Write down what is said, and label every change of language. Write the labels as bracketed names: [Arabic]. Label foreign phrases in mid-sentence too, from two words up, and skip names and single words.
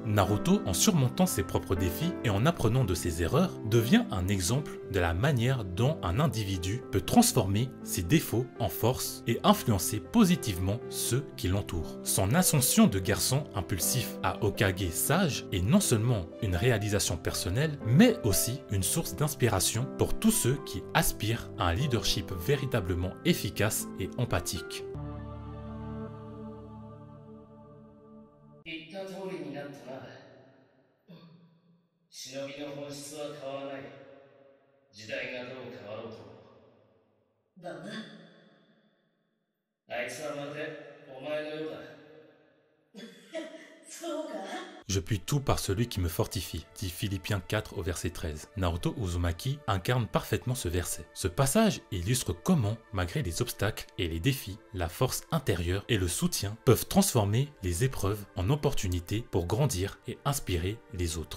[French] Naruto, en surmontant ses propres défis et en apprenant de ses erreurs, devient un exemple de la manière dont un individu peut transformer ses défauts en force et influencer positivement ceux qui l'entourent. Son ascension de garçon impulsif à Hokage sage est non seulement une réalisation personnelle, mais aussi une source d'inspiration pour tous ceux qui aspirent à un leadership véritablement efficace et empathique. [Japanese] 言った通りになったな。忍びの本質は変わらない。時代がどう変わろうとも。だな。あいつはまるでお前のようだ。そうか? [French] Je puis tout par celui qui me fortifie, dit Philippiens 4 au verset 13. Naruto Uzumaki incarne parfaitement ce verset. Ce passage illustre comment, malgré les obstacles et les défis, la force intérieure et le soutien peuvent transformer les épreuves en opportunités pour grandir et inspirer les autres.